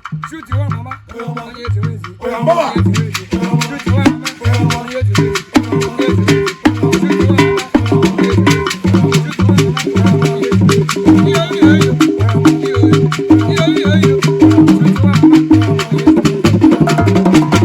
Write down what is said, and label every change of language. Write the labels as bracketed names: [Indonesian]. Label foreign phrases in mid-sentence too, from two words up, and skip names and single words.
[English] Shoot your mama. Oya, mama. [Igbo] Onye ezi wezi. Oya, mama. Onye ezi wezi. [English] Oya, mama. Shoot your mama. [Igbo] Onye ezi wezi. Onye ezi wezi. [English] Shoot your mama. [Igbo] Onye ezi wezi. [English] Shoot your mama. [Igbo] Onye ezi wezi. Iyo, iyo, iyo. Iyo, iyo. Iyo, iyo, iyo. [English] Shoot your mama. [Igbo] Onye ezi wezi.